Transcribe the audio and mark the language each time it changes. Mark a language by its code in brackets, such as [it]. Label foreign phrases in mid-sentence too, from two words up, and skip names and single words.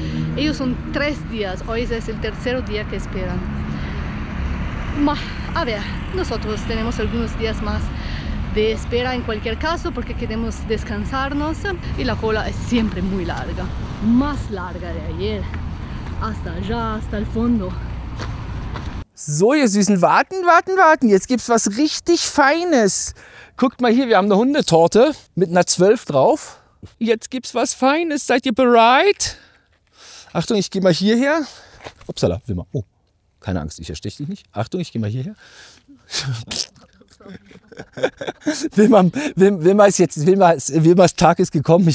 [es] Ellos son 3 días, hoy es el tercer día que esperan. A ver, nosotros tenemos algunos días más de espera en cualquier caso porque queremos descansarnos y la cola es siempre muy larga, más larga de ayer, hasta allá, hasta el fondo. [de] So, ihr Süßen, warten. Jetzt gibt's was richtig Feines. Guckt mal hier, wir haben eine Hundetorte mit einer 12 drauf. Jetzt gibt's was Feines. Seid ihr bereit? Achtung, ich gehe mal hierher. Upsala, Wilma. Oh, keine Angst, ich ersteche dich nicht. Achtung, ich gehe mal hierher. Wilmas Tag ist gekommen.